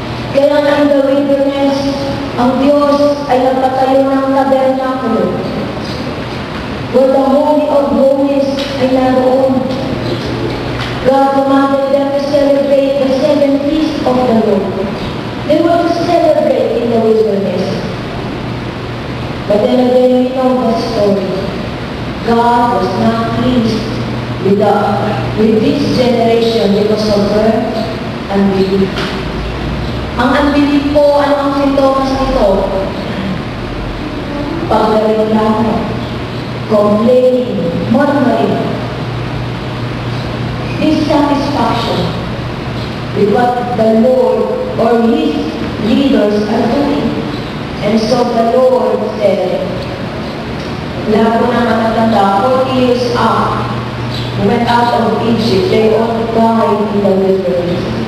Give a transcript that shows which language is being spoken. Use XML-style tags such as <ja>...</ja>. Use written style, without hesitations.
<tl>Kaya nga</tl> <en>in the wilderness,</en> <tl>ang Diyos ay nagpatayo ng tabernakulo,</tl> <en>where the Holy of Holies</en> <tl>ay naroon.</tl> <en>God commanded them to celebrate the 7 feasts of the Lord. They were to celebrate in the wilderness. But then again, we know the story. God was not pleased with this generation because of her unbelief.</en> <tl>Ang unbelief po, ano ang sintomas nito?</tl> <en>Pagreklamo, complaining, murmuring, dissatisfaction with what the Lord or His leaders are doing. And so the Lord said,</en> <tl>lahat po na matatanda,</tl> <en>40 years out, went out of Egypt, they all died in the wilderness.</en>